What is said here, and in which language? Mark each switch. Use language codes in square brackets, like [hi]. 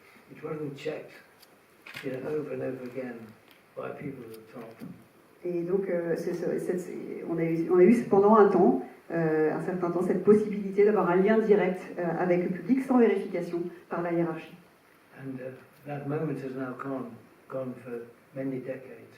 [en] It wasn't checked, over and over again by people at the top. [fr] Et donc, on a eu pendant un certain temps, cette possibilité d'avoir un lien direct avec le public sans vérification par la hiérarchie. [en] And that moment has now gone for many decades.